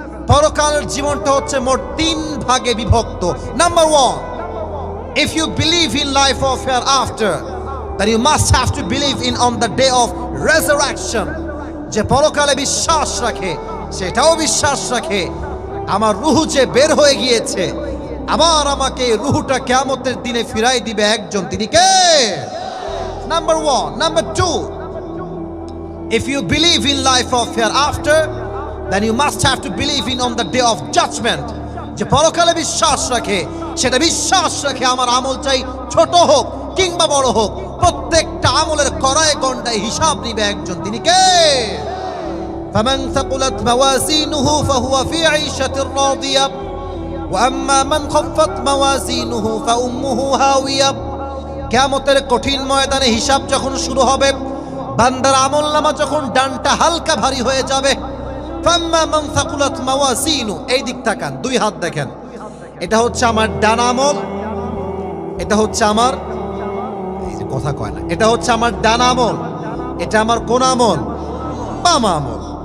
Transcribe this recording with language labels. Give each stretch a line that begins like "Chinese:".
Bangla: পরকালের জীবনটা হচ্ছে মোট 3 ভাগে বিভক্ত। Number 1,
English: if you believe in life of hereafter, then you must have to believe in on the day of resurrection.
Bangla: যে পরকালে বিশ্বাস রাখে সেটাও বিশ্বাস রাখে আমার রুহু যে বের হয়ে গিয়েছে, আবার আমাকে রুহুটা কিয়ামতের দিনে ফিরাই দিবে একজন, তিনি কে?
English: Number 1. Number 2, if you believe in life of hereafter, then you must have to believe in on the day of judgment.
Bangla: যে পরকালে বিশ্বাস রাখে সেটা বিশ্বাস রাখে আমার আমল চাই ছোট হোক কিংবা বড় হোক, প্রত্যেকটা আমলের কড়ায় গন্ডায় হিসাব নিবে একজন, তিনি কে?
Arabic: فمن ثقلت موازينه فهو في عيشة راضية وأما من خفت موازينه فأمه هاوية.
Bangla: কিয়ামতের কঠিন ময়দানে হিসাব যখন শুরু হবে, বান্দার আমলনামা যখন ডানটা হালকা ভারী হয়ে যাবে,
Arabic: ফাম্মা মান সাকুলাত মাওয়াজিনু,
Bangla: এই দিক তাকান, 2 হাত দেখেন, এটা হচ্ছে আমার ডান আমল, এটা হচ্ছে আমার, এই যে কথা কয় না, এটা হচ্ছে আমার ডান আমল, এটা আমার কোন আমল? বাম আমল।